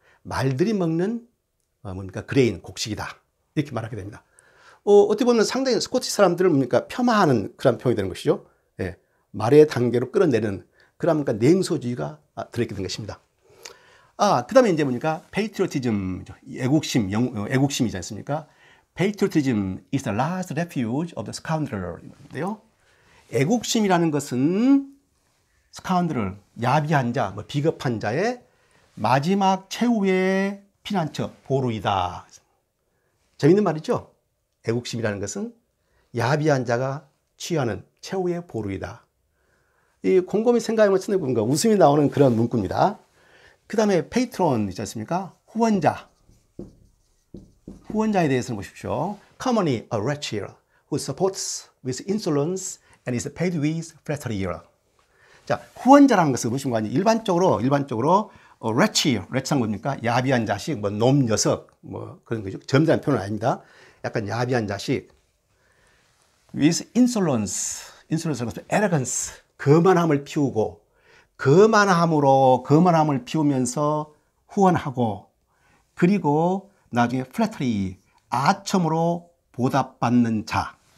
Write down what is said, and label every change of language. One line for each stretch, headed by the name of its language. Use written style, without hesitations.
Korean: 말들이 먹는 그레인, 곡식이다. 이렇게 말하게 됩니다. 어떻게 보면 상당히 스코티시 사람들을 폄하하는 그런 표현이 되는 것이죠. 예, 말의 단계로 끌어내는 그런 냉소주의가 들어있게 된 것입니다. 그 다음에 이제 patriotism, 애국심이지 않습니까?
English: Patriotism is the last refuge of the scoundrel인데요.
Korean: 애국심이라는 것은 스카운드를 야비한 자, 비겁한 자의 마지막 최후의 피난처, 보루이다. 재밌는 말이죠? 애국심이라는 것은 야비한 자가 취하는 최후의 보루이다. 이 곰곰이 생각해보면 웃음이 나오는 그런 문구입니다. 그 다음에 페이트론 있지 않습니까? 후원자에 대해서는 보십시오.
English: Commonly a wretch who supports with insolence and is paid with flattery.
Korean: 자, 후원자라는 것을 보시는 거 아니에요. 일반적으로 wretch한 뭡니까? 야비한 자식, 놈 녀석, 그런 거죠. 점잖은 표현은 아닙니다. 약간 야비한 자식. with insolence는 arrogance, 거만함을 피우고, 거만함을 피우면서 후원하고, 그리고 나중에 flattery, 아첨으로 보답받는 자.